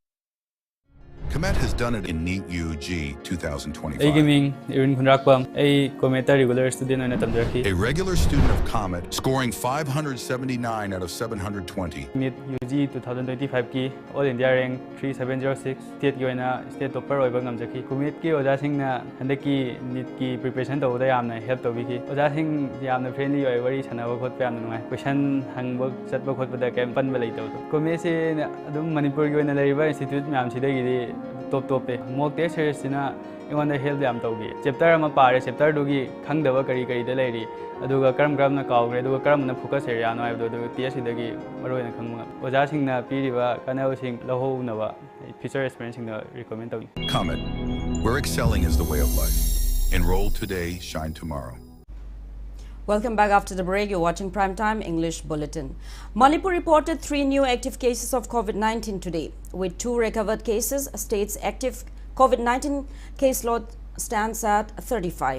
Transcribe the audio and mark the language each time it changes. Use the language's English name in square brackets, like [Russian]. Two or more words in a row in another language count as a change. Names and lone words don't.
[English] Comet has done it in NEET UG 2025. A regular student of Comet scoring 579 out of 720. [Manipuri] NEET UG 2025 ki [English] All India rank [Manipuri] 3706 state ki oina [English] state topper [Manipuri] oiba ngamjaki. Comet ki oja sing na handaki NEET ki preparation tawda yamna help tawiki. Oja sing yamna friendly oi wari sanaba khotpa yamna nungai. Question hangba chatba khotba kem panba lei tawdo. Comet se adum Manipur ki oina laiba institute myam sidagi [English] top mock test series [Manipuri] na ingona help yam tawgi chapter ama pare chapter dugi khangdaba kari da lairi aduga karam na kawgre aduga karam na [English] focus area [Manipuri] no aibdo du test idagi maroina khangma oja singna piriba kanao sing lahu nawa [English] future experience [Manipuri] na recommend tawgi. [English] Comet, where excelling is the way of life. Enroll today, shine tomorrow. Welcome back after the break. You're watching Primetime English Bulletin. Manipur reported 3 new active cases of COVID-19 today. With 2 recovered cases, state's active COVID-19 caseload stands at 35.